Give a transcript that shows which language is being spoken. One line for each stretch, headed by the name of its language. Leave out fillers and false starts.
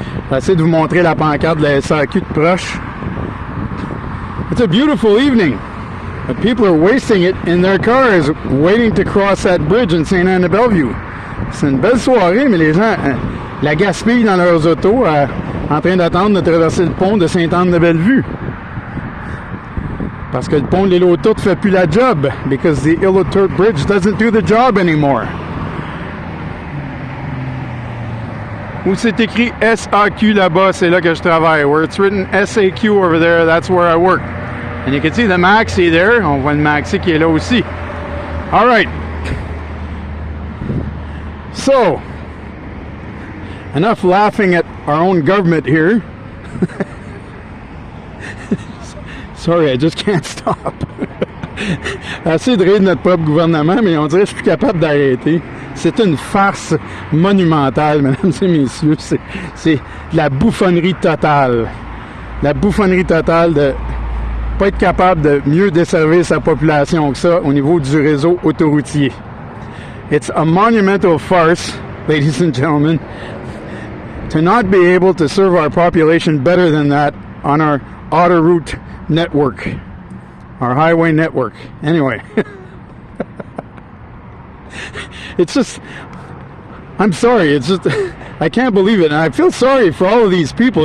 French: J'ai essayé de vous montrer la pancarte de la SAQ de proche.
English: It's a beautiful evening, but people are wasting it in their cars, waiting to cross that bridge in Sainte-Anne-de-Bellevue.
French: C'est une belle soirée, mais les gens la gaspillent dans leurs autos en train d'attendre de traverser le pont de Sainte-Anne-de-Bellevue. Parce que le pont de l'île aux Tourtes fait plus la job,
English: because the Île aux Tourtes Bridge doesn't do the job anymore.
French: Où c'est écrit SAQ là-bas, c'est là que je travaille.
English: Where it's written SAQ over there, that's where I work. And you can see the Maxi there.
French: On voit le Maxi qui est là aussi.
English: All right. So, enough laughing at our own government here. Sorry, I just can't stop.
French: Assez de rire de notre propre gouvernement, mais on dirait que je suis plus capable d'arrêter. C'est une farce monumentale, mesdames et messieurs. C'est la bouffonnerie totale. La bouffonnerie totale de pas être capable de mieux desservir sa population que ça au niveau du réseau autoroutier.
English: It's a monumental farce, ladies and gentlemen, to not be able to serve our population better than that on our autoroute network, our highway network. Anyway, it's just, I'm sorry, it's just, I can't believe it, and I feel sorry for all of these people.